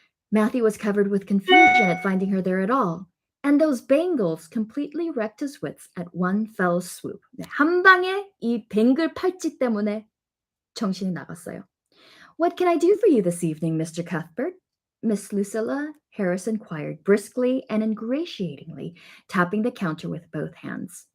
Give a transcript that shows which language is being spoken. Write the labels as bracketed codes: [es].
[en] Matthew was covered with confusion at finding her there at all, and those bangles completely wrecked his wits at one fell swoop. [ko] 네, 한 방에 이 뱅글 팔찌 때문에 정신이 나갔어요. [en] What can I do for you this evening, Mr. Cuthbert? Miss Lucilla Harris inquired briskly and ingratiatingly, tapping the counter with both hands.